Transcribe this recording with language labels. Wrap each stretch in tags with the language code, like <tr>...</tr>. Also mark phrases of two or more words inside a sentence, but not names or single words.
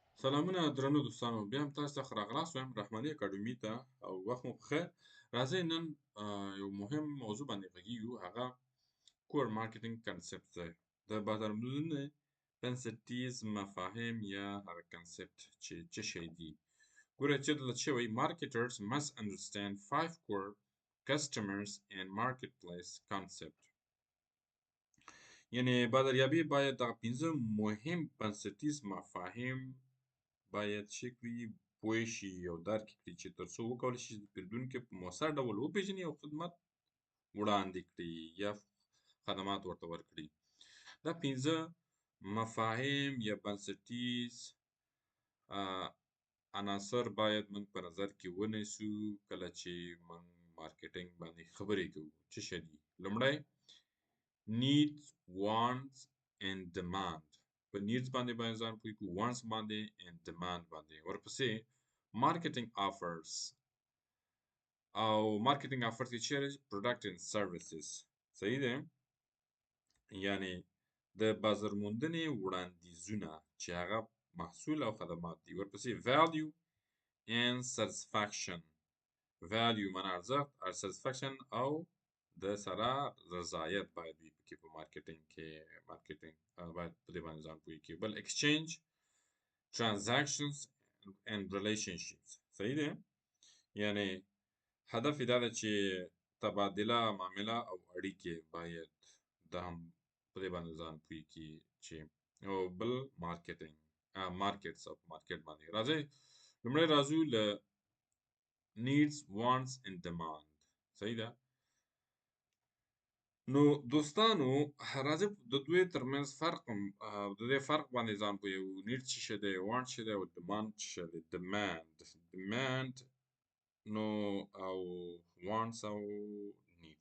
<ps>سلامونه درنو دوستانو بیا هم تاسو ته ښه راغلاست وایم رحماني اکاډمي ته او وخت مو بخیر. راځئ نن یو مهم موضوع باندې غږیږو، هغه</ps> <en>core marketing concept</en> <ps>دی. د بازارموندنې بنسټیز مفاهیم یا هغه کنسپټ چې څه شی دي. ګوره چې دلته شوی</ps> <en>marketers must understand 5 core customers and marketplace concept.</en> <ps>یعنی بازاریابي باید دغه 5 مهم بنسټیز مفاهیم باید څه کړي، پوه شي او درک کړي چې تر څو وکولی شي د پیرودونکي په مؤثر ډول وپېژني او خدمت وړاندې کړي یا خدمات ورته ورکړي. دا 5 مفاهیم یا بنسټیز عناصر باید موږ په نظر کې ونیسو کله چې موږ مارکیټینګ باندې خبرې کوو. څه شی دي؟ لومړی</ps> <en>needs, wants and demand.</en> <ps>په needs باندې ځان پوه کړو، wants باندې</ps> <en>and demand</en> <ps>باندې. ورپسې</ps> <en>marketing offers</en> <ps>او</ps> <en>marketing offers</en> <ps>کې چیرې</ps> <en>product and services.</en> <ps>صحیح ده؟ یعنی د بازارموندنې وړاندیزونه چې هغه محصول او خدمات دي.</ps> <en>ورپسې value and satisfaction.</en> <ps>value معنا ارزښت او satisfaction او د سره رضایت باید وي پکې په مارکیټینګ کې. مارکیټینګ باید په دې باندې ځان پوه کړي.</ps> <en>بل exchange, transactions and relationships.</en> <ps>صحیح ده؟ یعنی هدف یې دا ده چې تبادله معامله او اړیکې باید دا هم په دې باندې ځان پوه کړي چې او بل</ps> <en>marketing markets</en> <ps>او مارکیټ باندې. راځئ لومړی راځو له</ps> <en>needs, wants and demand.</en> <ps>صحیح ده؟ نو دوستانو راځئ د دوی ترمنځ فرق د دې فرق باندې ځان پوهوو. نیډ څه شی دی، وانټ څه دی او ډیماند څه شی دی. ډیماند نو او وانټس او نیډس.</ps>